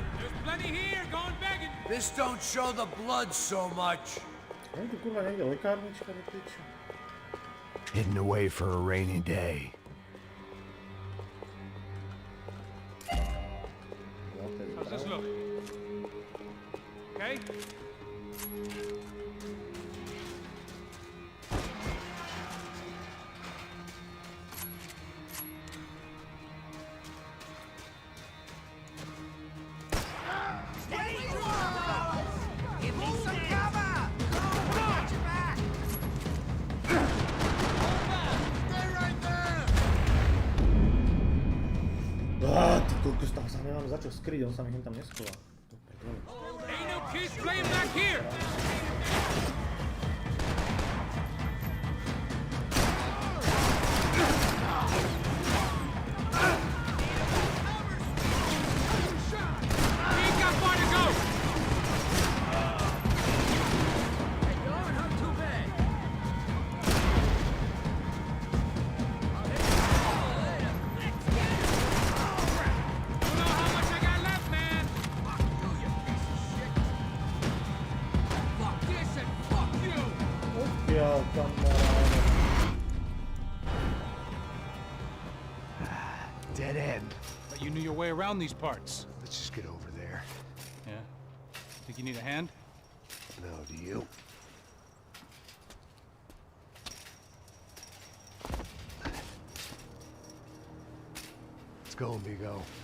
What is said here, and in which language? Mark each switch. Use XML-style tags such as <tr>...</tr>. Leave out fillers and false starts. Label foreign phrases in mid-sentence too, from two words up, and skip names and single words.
<en>There's plenty here, going begging. This don't show the blood so much.</en> <sk>Nie tu kurwa niekde lekárnička do piče.</sk> <en>Hidden away for a rainy day. How's this look? Okay? Give me some cover! Watch your back! Stay right there!</en> <sk>Ty kokos, tam sa nemám za čo skryť, on sa mi tam neschová.</sk> <en>Ain't no kids playing back here. We ain't got far to go. Not too bad. Don't know how much I got left, man. Fuck you, you piece of shit. Fuck this and fuck you!</en> <sk>Odkiaľ, kamaráde.</sk> <en>Dead end. But you knew your way around these parts. Let's just get over there. Yeah? Think you need a hand? No, do you? Let's go, amigo.</en>